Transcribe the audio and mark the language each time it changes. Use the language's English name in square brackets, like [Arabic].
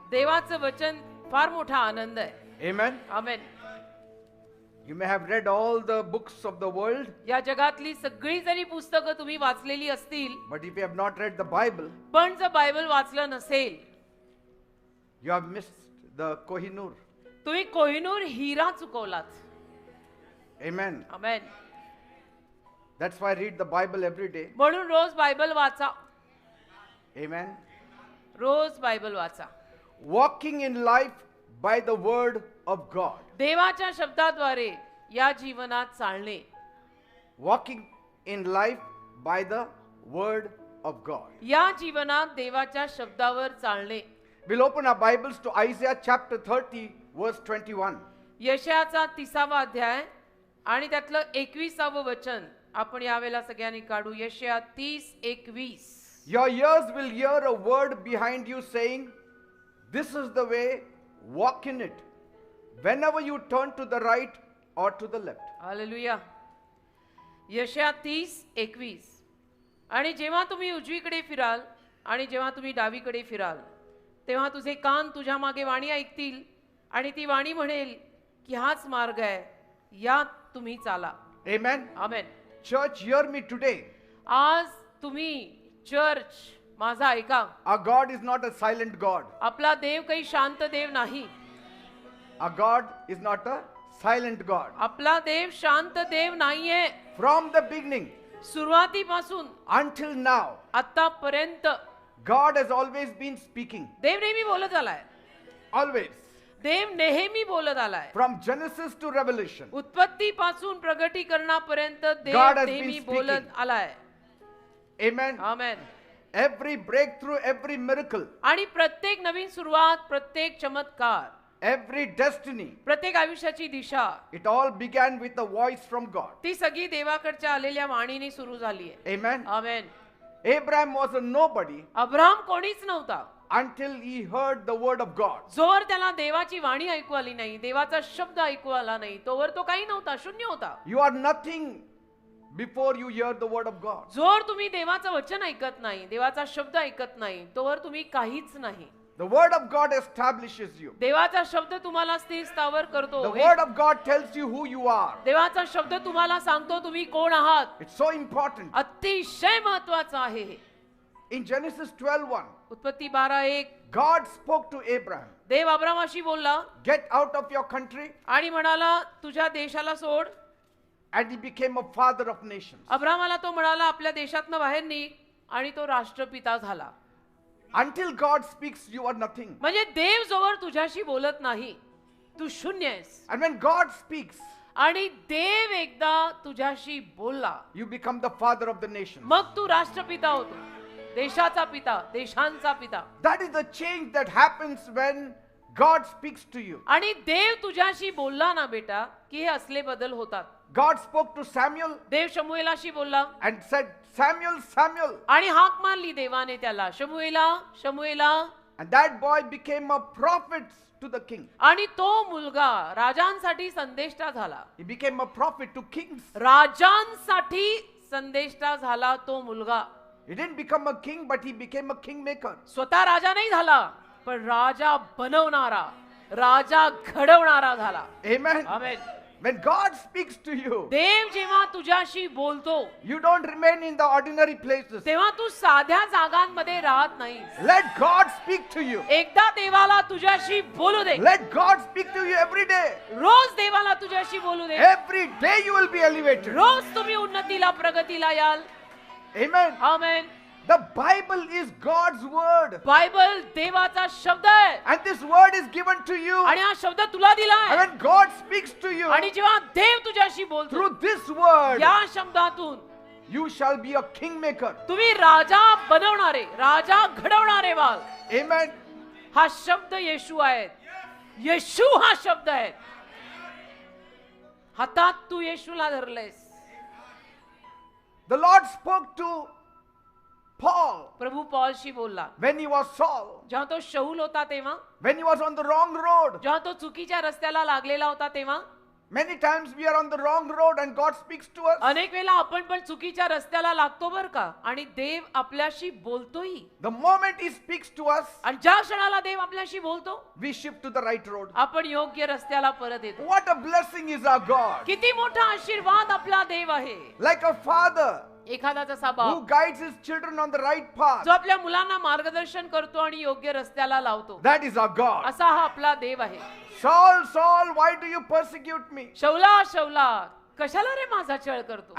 [Marathi] देवाचं वचन फार मोठा आनंद आहे। [English] Amen. [Marathi] Amen. [English] You may have read all the books of the world, [Marathi] या जगातली सगळी जरी पुस्तकं तुम्ही वाचलेली असतील, [English] but if you have not read the Bible, [Marathi] पण जर बायबल वाचलं नसेल, [English] you have missed the Kohinoor. [Marathi] तुम्ही कोहिनूर हिरा चुकवलात। [English] Amen. [Marathi] Amen. [English] That's why I read the Bible every day. [Marathi] म्हणून रोज बायबल वाचा। [English] Amen. [Marathi] रोज बायबल वाचा। [English] Walking in life by the word of God. [Marathi] देवाच्या शब्दाद्वारे या जीवनात चालणे। [English] Walking in life by the word of God. [Marathi] या जीवनात देवाच्या शब्दावर चालणे। [English] We'll open our Bibles to Isaiah chapter 30 verse 21. [Marathi] यशायाचा 30वा अध्याय आणि त्यातलं 21वे वचन आपण यावेळेला सगळ्यांनी काढू। यशाया 30:21। [English] Your ears will hear a word behind you saying, this is the way, walk in it, whenever you turn to the right or to the left. [Marathi] Hallelujah. यशाया 30:21। आणि जेव्हा तुम्ही उजवीकडे फिराल आणि जेव्हा तुम्ही डावीकडे फिराल तेव्हा तुझे कान तुझ्या मागे वाणी ऐकतील आणि ती वाणी म्हणेल की हाच मार्ग आहे, यात तुम्ही चाला। [English] Amen. [Marathi] आमेन। [English] Church, hear me today. [Marathi] आज तुम्ही चर्च माझा ऐका। [English] Our God is not a silent God. [Marathi] आपला देव काही शांत देव नाही। [English] Our God is not a silent God. [Marathi] आपला देव शांत देव नाहीये। [English] From the beginning [Marathi] सुरुवातीपासून [English] until now, [Marathi] आतापर्यंत [English] God has always been speaking. [Marathi] देव नेहमी बोलत आलाय। [English] Always. [Marathi] देव नेहमी बोलत आलाय। [English] From Genesis to Revelation. [Marathi] उत्पत्तीपासून प्रगटीकरणापर्यंत [English] God [Marathi] देव [English] has been [Marathi] नेहमी [English] speaking. [Marathi] बोलत आलाय। [English] Amen. [Marathi] आमेन। [English] Every breakthrough, every miracle, [Marathi] आणि प्रत्येक नवीन सुरुवात, प्रत्येक चमत्कार, [English] every destiny, [Marathi] प्रत्येक आयुष्याची दिशा, [English] it all began with a voice from God. [Marathi] ती सगळी देवाकडच्या आलेल्या वाणीने सुरू झाली आहे। [English] Amen. [Marathi] Amen. [English] Abraham was a nobody [Marathi] Abraham कोणीच नव्हता [English] until he heard the word of God. [Marathi] जोवर त्याला देवाची वाणी ऐकू आली नाही, देवाचा शब्द ऐकू आला नाही, तोवर तो काही नव्हता, शून्य होता। [English] You are nothing before you hear the word of God. [Marathi] जोर तुम्ही देवाचं वचन ऐकत नाही, देवाचा शब्द ऐकत नाही, तोवर तुम्ही काहीच नाही। [English] The word of God establishes you. [Marathi] देवाचा शब्द तुम्हाला स्थिर स्थावर करतो। [English] The word of God tells you who you are. [Marathi] देवाचा शब्द तुम्हाला सांगतो तुम्ही कोण आहात। [English] It's so important. [Marathi] अतिशय महत्त्वाचं आहे हे। [English] In Genesis 12:1, [Marathi] उत्पत्ती 12:1 [English] God spoke to Abraham. [Marathi] देव अब्रामाशी बोलला [English] Get out of your country, [Marathi] आणि म्हणाला तुझ्या देशाला सोड। [English] and he became a father of nations. [Marathi] अब्रामाला तो म्हणाला आपल्या देशातनं बाहेर निघ आणि तो राष्ट्रपिता झाला। [English] Until God speaks, you are nothing. [Marathi] म्हणजे देव जोवर तुझ्याशी बोलत नाही तू शून्य आहेस। [English] And when God speaks, [Marathi] आणि देव एकदा तुझ्याशी बोलला, [English] you become the father of the nation. [Marathi] मग तू राष्ट्रपिता होतो, देशाचा पिता, देशांचा पिता. [English] That is the change that happens when God speaks to you. [Marathi] आणि देव तुझ्याशी बोलला ना बेटा, की हे असले बदल होतात. [English] God spoke to Samuel [Marathi] देव शमूएलाशी बोलला [English] and said, Samuel, Samuel. [Marathi] आणि हाक मारली देवाने त्याला, शमूएला, शमूएला. [English] And that boy became a prophet to the king. [Marathi] आणि तो मुलगा राजांसाठी संदेष्टा झाला. [English] He became a prophet to kings. [Marathi] राजांसाठी संदेष्टा झाला तो मुलगा. [English] He didn't become a king, but he became a kingmaker. [Marathi] स्वतः राजा नाही झाला, पण राजा बनवणारा, राजा घडवणारा झाला. [English] Amen. [Marathi] Amen. [English] When God speaks to you, [Marathi] देव जेव्हा तुझ्याशी बोलतो, [English] you don't remain in the ordinary places. [Marathi] तेव्हा तू साध्या जागांमध्ये राहत नाहीस. [English] Let God speak to you. [Marathi] एकदा देवाला तुझ्याशी बोलू दे. [English] Let God speak to you every day. [Marathi] रोज देवाला तुझ्याशी बोलू दे. [English] Every day you will be elevated. [Marathi] रोज तुम्ही उन्नतीला, प्रगतीला याल. [English] Amen. [Marathi] Amen. [English] The Bible is God's word. [Marathi] Bible देवाचा शब्द आहे. [English] And this word is given to you. [Marathi] आणि हा शब्द तुला दिला [English] And [Marathi] आहे. [English] when God speaks to you, [Marathi] आणि जेव्हा देव तुझ्याशी बोलतो, [English] through this word, [Marathi] या शब्दातून [English] you shall be a kingmaker. [Marathi] तुम्ही राजा बनवणारे, राजा घडवणारे व्हाल. [English] Amen. [Marathi] हा शब्द येशू आहे. येशू हा शब्द आहे. हातात तू येशूला धरलेस. [English] The Lord spoke to Paul [Marathi] प्रभू पॉलशी बोलला [English] when he was Saul, [Marathi] जेव्हा तो शौल होता तेव्हा, [English] when he was on the wrong road. [Marathi] जेव्हा तो चुकीच्या रस्त्याला लागलेला होता तेव्हा. [English] Many times we are on the wrong road and God speaks to us. [Marathi] अनेक वेळा आपण पण चुकीच्या रस्त्याला लागतो बर का, आणि देव आपल्याशी बोलतोही. [English] The moment he speaks to us, [Marathi] आणि ज्या क्षणाला देव आपल्याशी बोलतो, [English] we shift to the right road. [Marathi] आपण योग्य रस्त्याला परत येतो. [English] What a blessing is our God. [Marathi] किती मोठा आशीर्वाद आपला देव आहे. [English] Like a father [Marathi] एखादा जसा [English] who [Marathi] बाप [English] guides his children on the right path. [Marathi] जो आपल्या मुलांना मार्गदर्शन करतो आणि योग्य रस्त्याला लावतो, [English] That is our God. [Marathi] असा हा आपला देव आहे. [English] Saul, Saul, why do you persecute me? [Marathi] शौला, शौला, कशाला रे माझा छळ करतो?